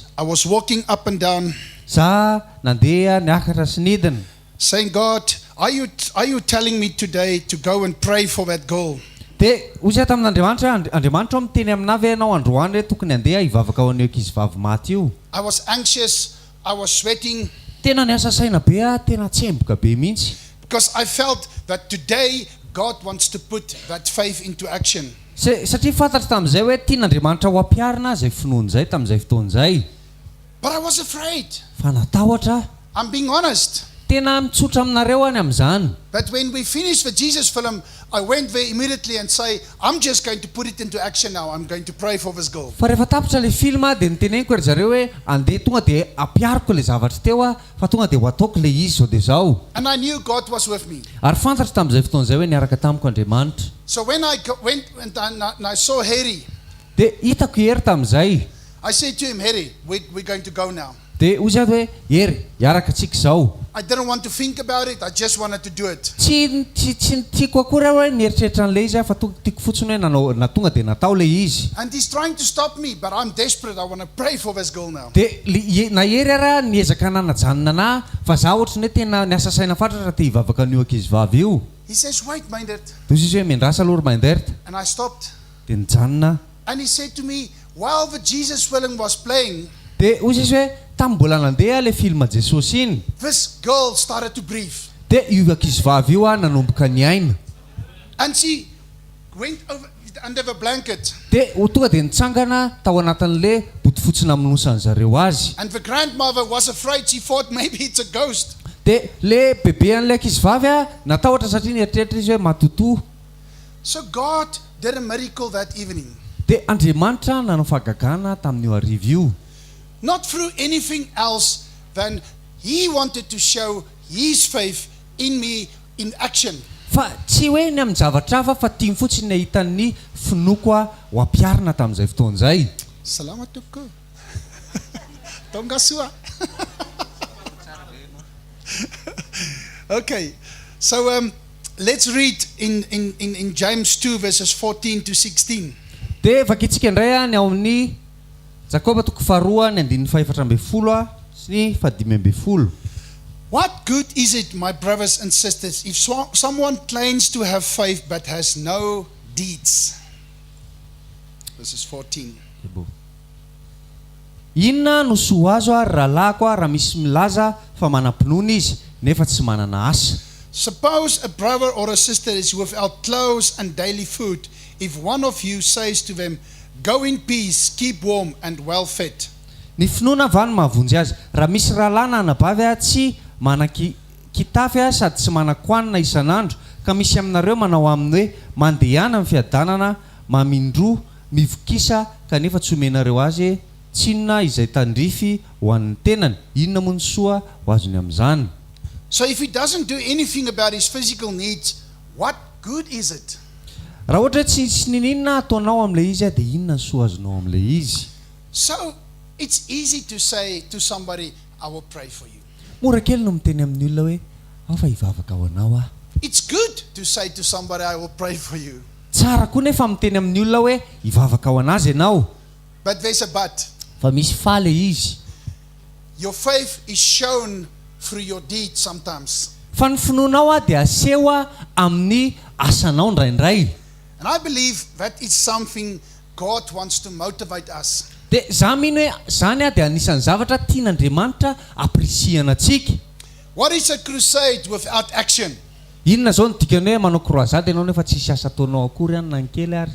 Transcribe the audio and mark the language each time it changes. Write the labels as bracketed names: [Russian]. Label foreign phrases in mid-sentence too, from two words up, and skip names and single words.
[English] I was walking up and down [Malagasy] Za nandeha niakatra sy nidina. [English] saying, God, are you telling me today to go and pray for that girl? [Malagasy] Dia ozy tamin'Andriamanitra, Andriamanitra miteny aminavy ianao androany hoe tokony handeha hivavaka ao an'io ankizivavy maty io. [English] I was anxious, I was sweating, [Malagasy] Tena niasa saina be tena tsemboka be mihitsy. [English] because I felt that today God wants to put that faith into action. [Malagasy] Satria fantatra tamin'izay hoe tian'Andriamanitra ho ampiarina zay finoana zay tamin'izay fotoana zay. [English] But I was afraid. [Malagasy] Fa natahotra. [English] I'm being honest. [Malagasy] Tena mitsotra aminareo any amin'izany. [English] But when we finished the Jesus film, I went there immediately and say, I'm just going to put it into action now. I'm going to pray for this girl. [Malagasy] Fa rehefa tapitra ilay filma dia niteneniko ry zareo hoe andeha tonga dia ampiariko ilay zavatra teo fa tonga dia ho ataoko ilay izy zao dia zao. [English] And I knew God was with me. [Malagasy] Ary fantatra tamin'izay fotoana izay hoe niaraka tamiko Andriamanitra. [English] So when I went and I saw Harry, [Malagasy] Dia hitako Hery tamin'izay. [English] I said to him, Harry, we're going to go now. [Malagasy] Dia ozy ato hoe Hery, hiaraka antsika zao. [English] I didn't want to think about it. I just wanted to do it. [Malagasy] Tsy tiako akory hoe nieritreritra an'ilay izy fa tiako fotsiny hoe na tonga dia natao ilay izy. [English] And he's trying to stop me, but I'm desperate. I want to pray for this girl now. [Malagasy] Dia na Hery ara niezaka nanajanona ana fa za ohatrany hoe tena niasa saina fatratra te hivavaka an'io ankizivavy io. [English] He says, wait, minded. [Malagasy] Dia ozy izy hoe miandrasa aloha ry Mainderta. [English] And I stopped. [Malagasy] Dia nijanona. [English] And he said to me, while the Jesus film was playing, [Malagasy] Dia ozy izy hoe tamin'ny mbola nandeha ilay filma Jesosy iny. [English] this girl started to breathe. [Malagasy] Dia io ankizivavy io nanomboka niaina. [English] And she went under the blanket. [Malagasy] Dia tonga dia nitsangana tao anatin'ilay botifotsiny amonosany zareo azy. [English] And the grandmother was afraid. She thought maybe it's a ghost. [Malagasy] Dia le bebe an'ilay ankizivavy natahotra satria nieritreritra izy hoe matotoa. [English] So God did a miracle that evening. [Malagasy] Dia Andriamanitra nanao fahagagana tamin'io hariva io. [English] Not through anything else than He wanted to show His faith in me in action. [Malagasy] Fa tsy hoe ny amin'ny zavatra hafa fa tiany fotsiny nahita ny finoko ho ampiarina tamin'izay fotoana izay. Salamat toko. Tonga sua. [English] Okay, so let's read in James 2 verses 14 to 16. [Malagasy] Dia vakitsika indray ny ao amin'ny Jakoba toko faharoa ny andininy fahaefatra ambin'ny folo sy ny fahadimy ambin'ny folo. [English] What good is it, my brothers and sisters, if someone claims to have faith but has no deeds? Verses 14. [Malagasy] Inona no soa azo ary rahalahako raha misy milaza fa manam-pinoana izy nefa tsy manana asa. [English] Suppose a brother or a sister is without clothes and daily food. If one of you says to them, go in peace, keep warm and well fed. [Malagasy] Ny finoana va no mahavonjy azy. Raha misy rahalana anabavy tsy manan-kitafy sady tsy manan-koanina isan'andro ka misy aminareo manao aminy hoe mandehana amin'ny fiadanana, mamindroa, mivokisa kanefa tsy omenareo azy tsinona izay tandrify ho an'ny tenany. Inona moa ny soa ho azony amin'izany? [English] So if he doesn't do anything about his physical needs, what good is it? [Malagasy] raha ohatra hoe tsy nininona ataonao amin'ilay izy dia inona ny soa azonao amin'ilay izy. [English] So it's easy to say to somebody, I will pray for you. [Malagasy] Mora kely no miteny amin'ny olona hoe ao fa hivavaka ho anao ah. [English] It's good to say to somebody, I will pray for you. [Malagasy] Tsara koa nefa miteny amin'ny olona hoe hivavaka ho anazy ianao. [English] But there's a but. [Malagasy] Fa misy faly izy. [English] Your faith is shown through your deeds sometimes. [Malagasy] Fa ny finoanao ah dia aseho amin'ny asanao indraindray. [English] And I believe that is something God wants to motivate us. [Malagasy] Dia za mino hoe zany ah dia anisan'ny zavatra tian'Andriamanitra aprisihana antsika. [English] What is a crusade without action? [Malagasy] Inona zao ny dikany hoe manao croisade ianao nefa tsisy asa ataonao akory ihany na ny kely ary.